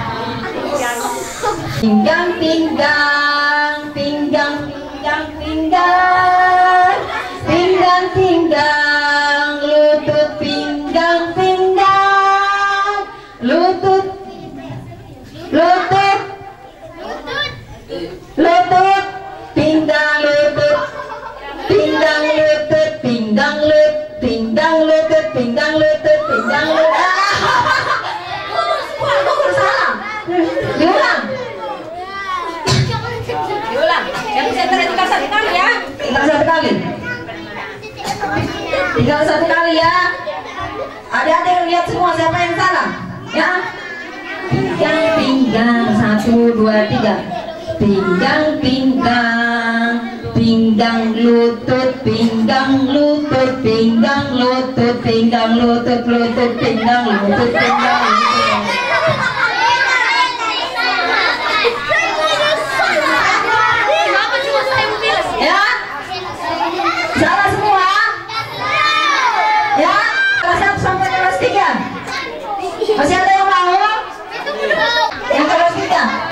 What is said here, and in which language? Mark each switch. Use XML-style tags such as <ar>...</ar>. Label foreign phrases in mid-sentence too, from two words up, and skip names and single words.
<id>Pinggang pinggang, pinggang pinggang pinggang, pinggang pinggang, lutut pinggang pinggang, lutut lutut lutut pinggang lutut pinggang lutut pinggang lut pinggang lutut pinggang lutut pinggang lutut. Diulang. Diulang. Yang center tinggal 1 kali ya. Tinggal 1 kali. Tinggal 1 kali ya. Ada yang lihat semua siapa yang salah? Ya. Pinggang pinggang, 1, 2, 3. Pinggang pinggang, pinggang lutut, pinggang lutut, pinggang lutut, pinggang lutut, lutut pinggang lutut, pinggang lutut. Ya, salah semua. Ya, kelas 1 sampai kelas 3. Masih ada yang mau? Yang kelas 3.</id>